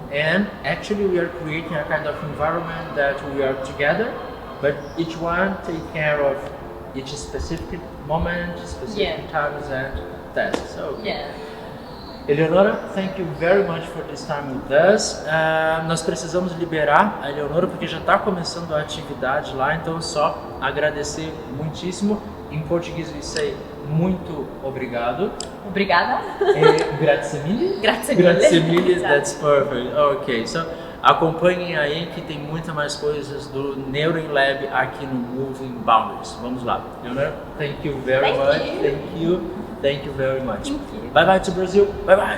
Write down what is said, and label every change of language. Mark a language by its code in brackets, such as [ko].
[en] And actually we are creating a kind of environment that we are together, but each one take care of each specific moment, specific times and tasks. So, Eleonora, thank you very much for this time with us. [pt] Nós precisamos liberar a Eleonora porque já está começando a atividade lá, então só agradecer muitíssimo. Em português [en] we say [pt] muito obrigado. Obrigada. [it] Grazie mille. Grazie mille. Grazie mille, [en] that's perfect. Ok, so [pt] acompanhem aí que tem muita mais coisas do NeuroLab aqui no Moving Boundaries. Vamos lá. [en] Eleonora, thank you very much. Thank you. Thank you very much. Thank you. Bye bye to Brazil. Bye bye.